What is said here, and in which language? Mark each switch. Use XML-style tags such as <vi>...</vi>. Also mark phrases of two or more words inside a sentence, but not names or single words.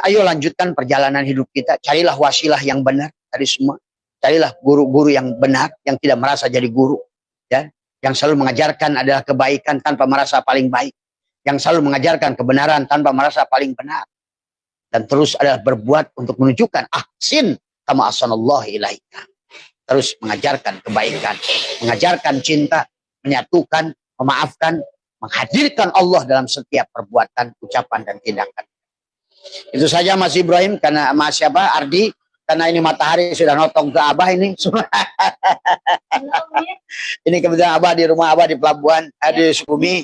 <id>Ayo lanjutkan perjalanan hidup kita. Carilah wasilah yang benar. Tadi semua. Carilah guru-guru yang benar. Yang tidak merasa jadi guru. Ya. Yang selalu mengajarkan adalah kebaikan tanpa merasa paling baik. Yang selalu mengajarkan kebenaran tanpa merasa paling benar. Dan terus adalah berbuat untuk menunjukkan</id> <ar>أحسن كما أحسن الله إليك.</ar> <id>terus mengajarkan kebaikan, mengajarkan cinta, menyatukan, memaafkan, menghadirkan Allah dalam setiap perbuatan, ucapan, dan tindakan. Itu saja Mas Ibrahim, karena Mas siapa Ardi, karena ini matahari sudah notong ke Abah ini. Ini kebetulan Abah di rumah Abah di pelabuhan di Sukabumi.</id>